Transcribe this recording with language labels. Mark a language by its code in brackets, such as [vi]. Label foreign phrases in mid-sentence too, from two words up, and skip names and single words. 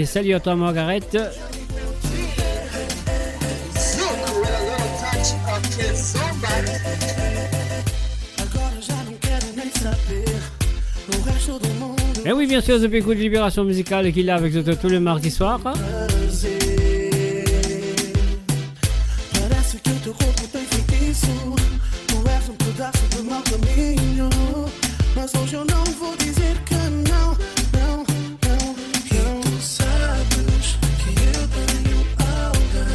[fr] Salut à toi Margaret. [en] Look with a little touch of Kizomba. [pt] Agora já não quero nem saber o resto do mundo. [fr] Et oui, bien sûr, The Big Good Libération Musicale qui est là avec nous tous les mardis soirs. [pt] Prazer. Parece que o teu corpo tem feitiço. Tu és pedaço do meu caminho. Mas hoje eu não vou dizer que não, não, não. E tu sabes que eu tenho alguém.